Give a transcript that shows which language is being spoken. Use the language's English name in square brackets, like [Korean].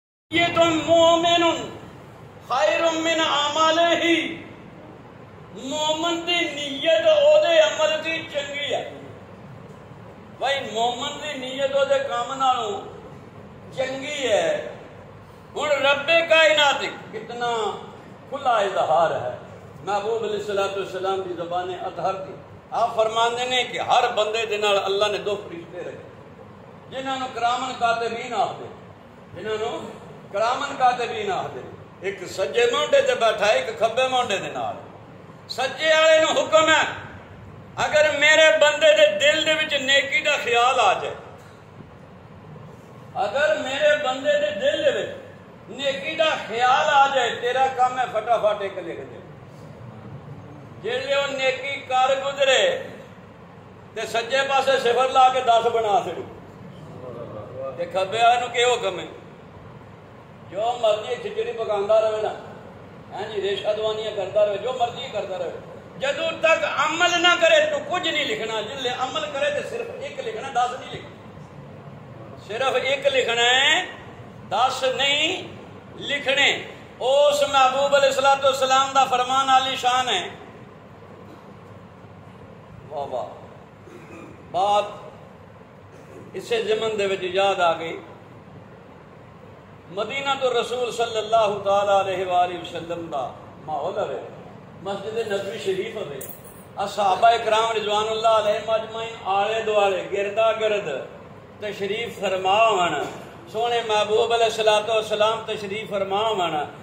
[Punjabi] یہ تو [Arabic] مومن خیر من عملہ، [Punjabi] مومن دی نیت او دے عمل دی چنگی ہے. بھائی مومن دی نیت او دے کام نالوں چنگی ہے. [Urdu] ہن رب کائنات کتنا کھلا اظہار ہے محبوب علیہ السلام کی زبان اطہر کی. [Punjabi] آپ فرماندے نے کہ ہر بندے دے نال اللہ نے دو فرشتے رکھے جنہاں نو کرامن کاتبین آخدے، جنہاں نو کرامن کاتبین آخدے. ایک سجے مونڈے تے بیٹھا ہے، ایک کھبے مونڈے دے نال. سجے والے نو حکم ہے اگر میرے بندے دے دل دے وچ نیکی دا خیال آ جائے، اگر میرے بندے دے دل دے وچ نیکی دا خیال آ جائے، تیرا کام ہے فٹافٹ ایک لکھ دے. جیلے وہ نیکی کر گزرے تے سجے پاسے صفر لا کے 10 بنا چھڑو. تے کھبے والے نو کہ حکم ہے جو مرضی کھچڑی پکاندا رہے نا، ہاں جی ریشہ دوانیاں کرتا رہے، جو مرضی کرتا رہے، جدوں تک عمل نہ کرے تو کچھ نہیں لکھنا. جلے عمل کرے تو صرف ایک لکھنا، 10 نہیں لکھنا. صرف ایک لکھنا ہے، 10 نہیں لکھنے. اس محبوب علیہ السلام دا فرمان عالی شان ہے. واہ واہ. بات اسے زمن دے وچ یاد آ گئی. مدینہ تو رسول صلی اللہ تعالی علیہ وآلہ وسلم دا ماحول ہے، مسجد نبوی شریف ہے. صحابہ کرام رضوان اللہ علیہ مجمعین آلے دوالے گردا گرد تشریف فرما ہون. سونے محبوب علیہ السلام تشریف فرما ہون.